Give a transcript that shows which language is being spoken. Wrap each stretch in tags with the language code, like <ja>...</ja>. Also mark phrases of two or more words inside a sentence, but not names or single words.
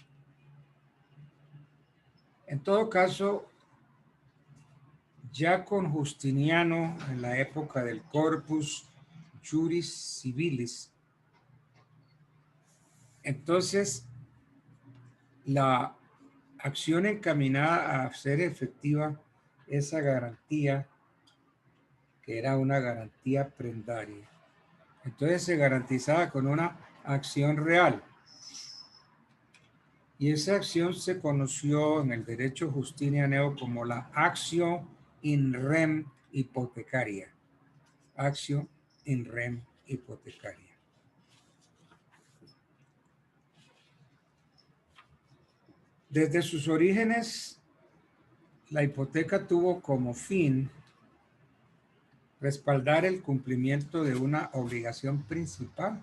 <es>En todo caso, ya con Justiniano, en la época del Corpus Juris Civilis, entonces la acción encaminada a hacer efectiva esa garantía, que era una garantía prendaria. Entonces se garantizaba con una acción real. Y esa acción se conoció en el derecho justiniano como la</es> <la>actio in rem hipotecaria. Actio in rem hipotecaria.</la> <es>Desde sus orígenes, la hipoteca tuvo como fin respaldar el cumplimiento de una obligación principal.</es>